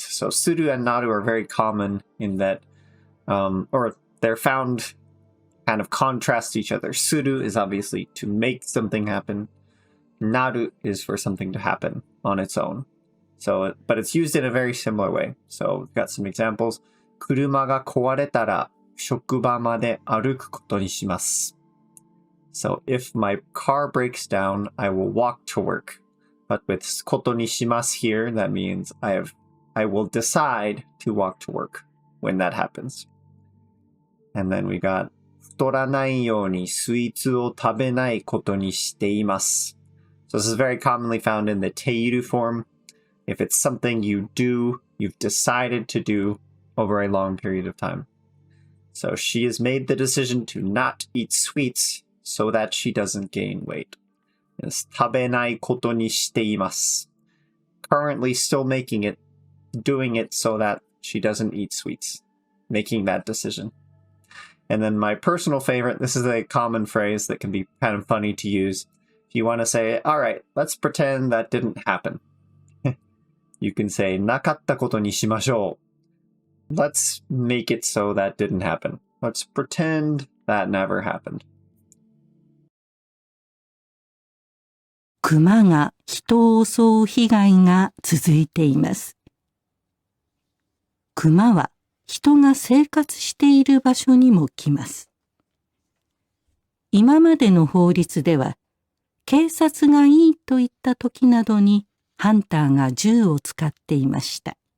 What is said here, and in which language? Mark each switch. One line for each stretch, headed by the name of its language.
English: So suru and naru are very common in that, or they're found kind of contrast each other. Suru is obviously to make something happen. Naru is for something to happen on its own. So, but it's used in a very similar way. So we've got some examples.
Japanese: 車が壊れたら職場まで歩くことにします.
English: So if my car breaks down, I will walk to work. But with ことにします here, that means I will decide to walk to work when that happens. And then we got
Japanese: 太らないようにスイーツを食べないことにしています.
English: So this is very commonly found in the teiru form. If it's something you do, you've decided to do over a long period of time. So she has made the decision to not eat sweets so that she doesn't gain weight.
Japanese: 食べないことにしています.
English: currently still doing it so that she doesn't eat sweets, making that decision. And then my personal favorite, this is a common phrase that can be kind of funny to use. If you want to say, all right, let's pretend that didn't happen. You can say,
Japanese: なかったことにしましょう.
English: Let's make it so that didn't happen. Let's pretend that never happened.
Japanese: 熊が人を襲う被害が続いています。熊は人が生活している場所にも来ます。今までの法律では、警察がいいと言った時などにハンターが銃を使っていました。